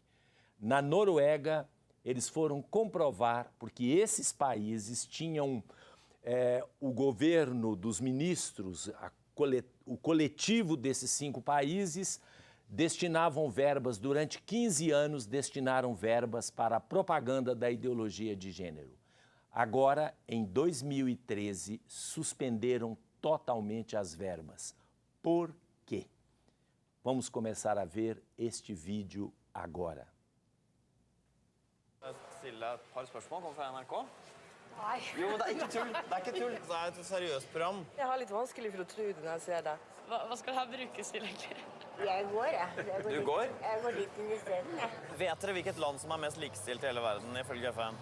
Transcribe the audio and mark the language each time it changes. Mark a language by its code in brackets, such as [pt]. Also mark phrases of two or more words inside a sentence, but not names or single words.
[pt] Na Noruega, eles foram comprovar, porque esses países tinham o governo dos ministros, o coletivo desses 5 países, destinavam verbas, durante 15 anos, destinaram verbas para a propaganda da ideologia de gênero. Agora, em 2013, suspenderam totalmente as verbas. Por quê? Vamos começar a ver este vídeo agora. [no] Stille et par spørsmål. Kommer fra NRK. Nei. Jo, det er ikke tull. Det er ikke tull. Det er et seriøst program. Jeg har litt vanskelig for å tro det når jeg ser det. Hva skal det her brukes til, egentlig? Jeg går, jeg. Du går? Jeg går dit inn i stedet, jeg. Vet dere hvilket land som er mest likestilt i hele verden, ifølge FN?